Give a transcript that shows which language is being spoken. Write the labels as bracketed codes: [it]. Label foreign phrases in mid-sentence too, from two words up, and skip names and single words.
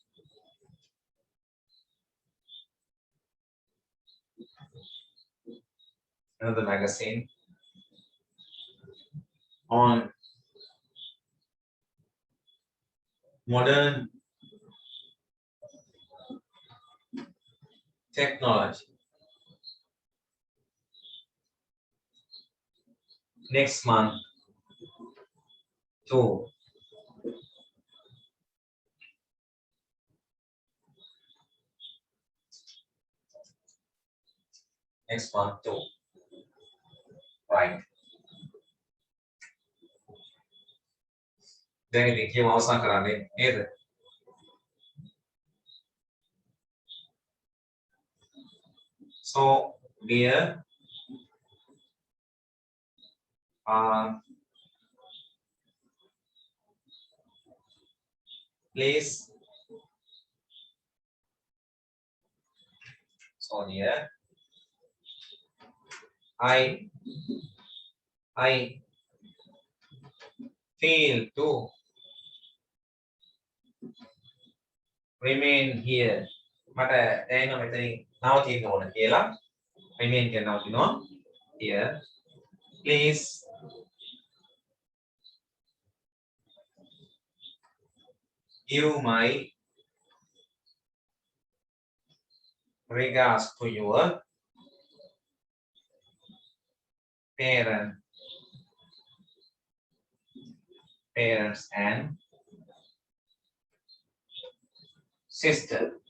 [en] on modern technology next month too. Next month too. Right. [si] දැන් ඉතින් කියමු අවසන් කරන්නේ නේද? [en] So dear please so dear I feel to remain here. [si] මට දැනෙනවා මෙතනින් නවතින්න ඕන කියලා. remain කියන නවතිනවා. [en] here please give my regards to your parents and sister.